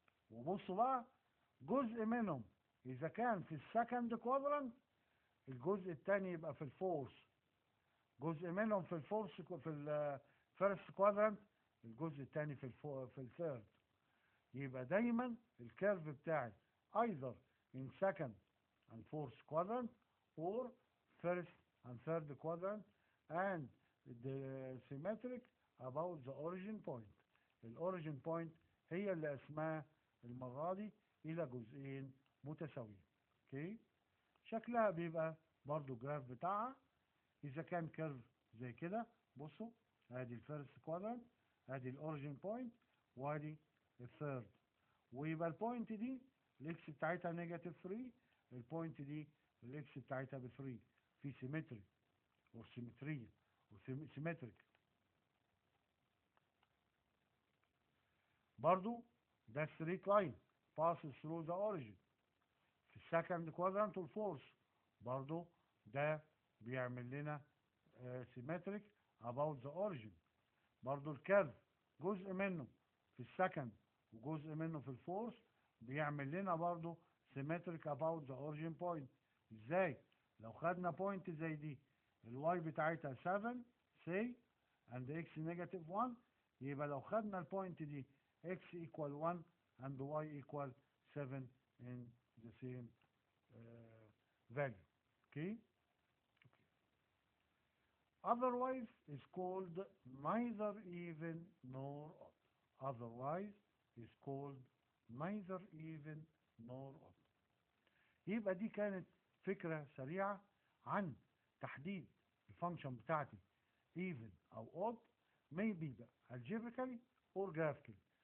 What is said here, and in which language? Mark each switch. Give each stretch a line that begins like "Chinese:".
Arabic: وبصوا بقى، جزء منهم اذا كان في السكند كوادرانت، الجزء الثاني يبقى في الفورث. جزء منهم في الفيرست كوادرانت، الجزء الثاني في الثيرد. يبقى دايما الكيرف بتاعي
English: either in second and fourth quadrant or first and third quadrant and the symmetric about the origin point.
Arabic: الاوريجين بوينت هي اللي اسمها المرة دي الى جزئين متساويين. اوكي، شكلها بيبقى برضو جراف بتاعها. اذا كان كيرف زي كده، بصوا ادي الفيرست كوادرنت، ادي الاوريجين بوينت، وادي الثيرد، ويبقى البوينت دي الاكس بتاعتها نيجاتيف 3، البوينت دي الاكس بتاعتها ب 3 في سيمتري وسيمتريه وسيمتريك. برضو ده ستريت لاين
English: passes through the origin.
Arabic: في السكند كوادرانت والفورث برضو ده بيعمل لنا
English: symmetric about the origin.
Arabic: برضو الكيرف جزء منه في السكند وجزء منه في الفورث بيعمل لنا برضو
English: symmetric about the origin point.
Arabic: ازاي؟ لو خدنا بوينت زي دي الواي بتاعتها 7
English: say and x negative 1،
Arabic: يبقى لو خدنا البوينت دي
English: x equal 1 and y equal 7 in the same value. Okay? Otherwise is called neither even nor odd. Otherwise is called neither even nor odd.
Arabic: يبقى دي كانت فكرة سريعة عن تحديد الفانكشن بتاعتي even أو odd
English: maybe algebraically or graphically.